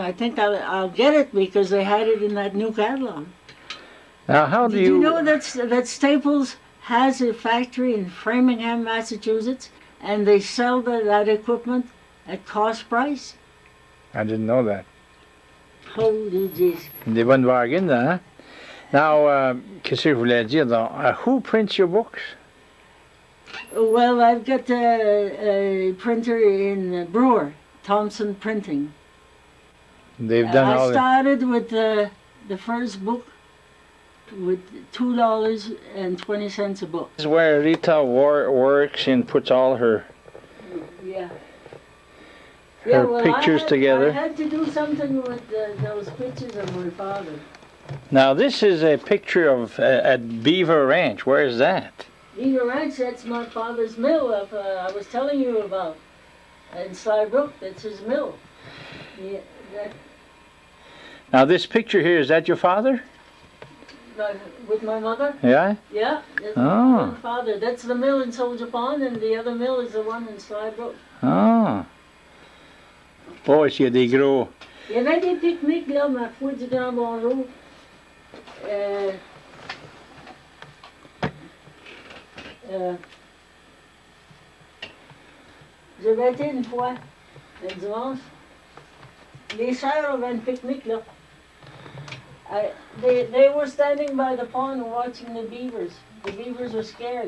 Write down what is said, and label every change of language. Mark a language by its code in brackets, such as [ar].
[en] I think I'll get it because they had it in that new catalog. Now, how do Did you know that Staples has a factory in Framingham, Massachusetts, and they sell that equipment at cost price? I didn't know that. Holy jeez. [fr] Des bonnes bargains, hein? [en] Now, [fr] qu'est-ce que je voulais dire? [en] Who prints your books? Well, I've got a printer in Brewer, Thompson Printing. They've done all I started with the first book with $2.20 a book. This is where Rita works and puts all her pictures together. I had to do something with those pictures of my father. Now, this is a picture of at Beaver Ranch. Where is that? Beaver Ranch, that's my father's mill I was telling you about. In Slybrook, that's his mill. Yeah, now, this picture here, is that your father? With my mother? Yeah? Yeah, that's my father. That's the mill in Soldier Pond, and the other mill is the one in Slybrook. [fr] Ah. Oh, il y a des gros. Il y avait des pique-niques, là, ma foi du grand bonjour. J'avais été une fois, le dimanche. Les sœurs avaient un pique-nique, là. [en] They were standing by the pond watching the beavers. The beavers were scared.